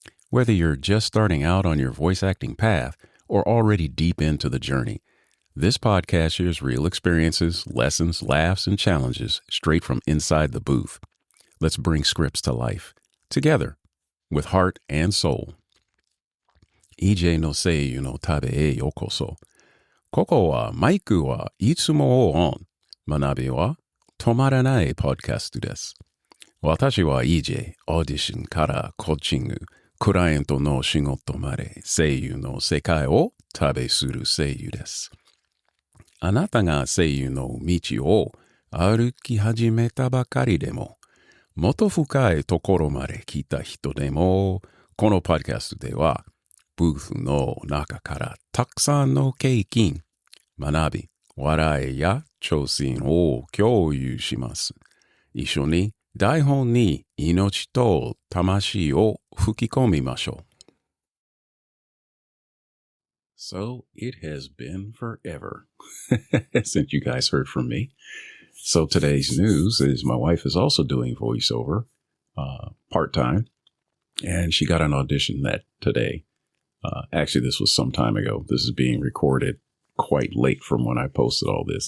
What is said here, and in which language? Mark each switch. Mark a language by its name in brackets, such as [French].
[English] Whether you're just starting out on your voice acting path or already deep into the journey, this podcast shares real experiences, lessons, laughs, and challenges straight from inside the booth. Let's bring scripts to life, together, with heart and soul. [Japanese] EJ の声優の旅へようこそ。ここはマイクはいつもオン。学びは止まらないポッドキャストです。私は EJ、オーディションからコーチング、クライアントの仕事まで声優の世界を旅する声優です。あなたが声優の道を歩き始めたばかりでも、もっと深いところまで来た人でも、このポッドキャストでは、ブースの中からたくさんの経験、学び、笑いや挑戦を共有します。一緒に台本に命と魂を吹き込みましょう。 [English] So it has been forever since you guys heard from me. So today's news is my wife is also doing voiceover part-time, and she got an audition today. Actually, this was some time ago. This is being recorded quite late from when I posted all this.